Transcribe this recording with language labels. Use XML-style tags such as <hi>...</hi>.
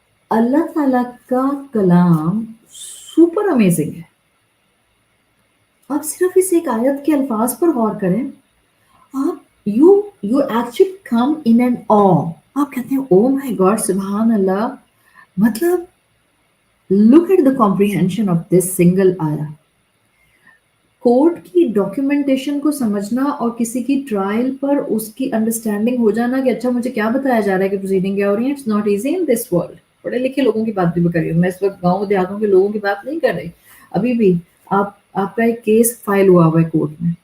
<ur>اللہ تعالیٰ کا کلام سپر امیزنگ ہے. آپ صرف اس ایک آیت کے الفاظ پر غور کریں، آپ</ur> <en>You actually come in and uh.</en> <ur>آپ کہتے ہیں</ur> <en>oh my God,</en> <ur>سبحان اللہ. مطلب</ur> <en>look at the comprehension of this single</en> <ur>آیا. کورٹ کی ڈاکیومنٹیشن کو سمجھنا اور کسی کی ٹرائل پر اس کی انڈرسٹینڈنگ ہو جانا کہ اچھا مجھے کیا بتایا جا رہا ہے کہ پروسیڈنگ کیا ہو رہی ہے.</ur> <en>It's not easy in this world.</en> <ur>پڑھے لکھے لوگوں کی بات بھی میں کر رہی ہوں، میں اس وقت گاؤں دیہاتوں کے لوگوں کی بات نہیں کر رہی. ابھی بھی آپ کا ایک کیس فائل ہوا ہوا ہے کورٹ میں.</ur>